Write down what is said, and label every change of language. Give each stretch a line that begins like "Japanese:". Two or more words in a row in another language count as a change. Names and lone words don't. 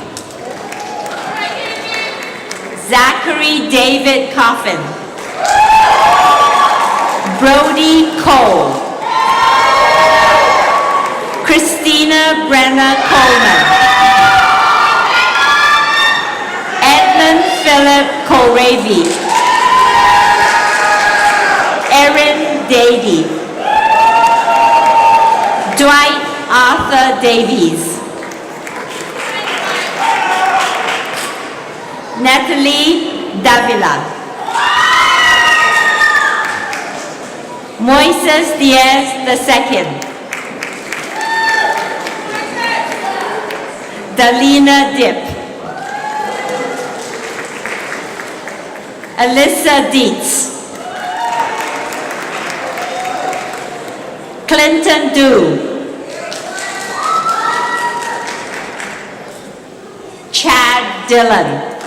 English: Zachary David Coffin. Brody Cole. Christina Brenna Coleman. Edmund Philip Kohlrabi. Dady. Dwight Arthur Davies. Natalie Davila. Moises Diaz II. Dalina Dip. Alyssa Dietz. Clinton Du. Chad Dillon.